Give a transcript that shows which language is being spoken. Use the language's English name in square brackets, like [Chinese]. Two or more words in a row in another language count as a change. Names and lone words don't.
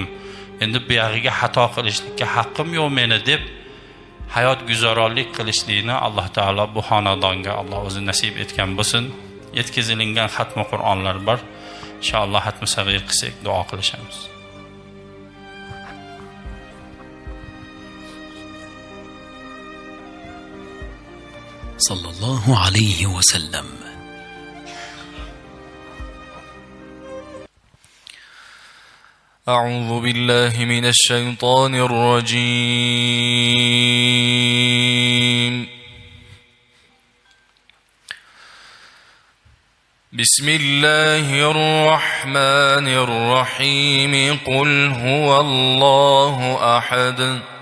[Uzbek] Endi buyog'iga xato qilishlikka haqqim yo'q meni deb hayot guzaronlik qilishlikni Alloh taolo bu xonadonga Alloh o'zi nasib etgan bo'lsin. Yetkazilingan xatmi Qur'onlar bor. Inshaalloh xatmi sag'ir qilsak duo qilishamiz. [Arabic] صلى الله عليه وسلم. أعوذ بالله من الشيطان الرجيم بسم الله الرحمن الرحيم قل هو الله أحد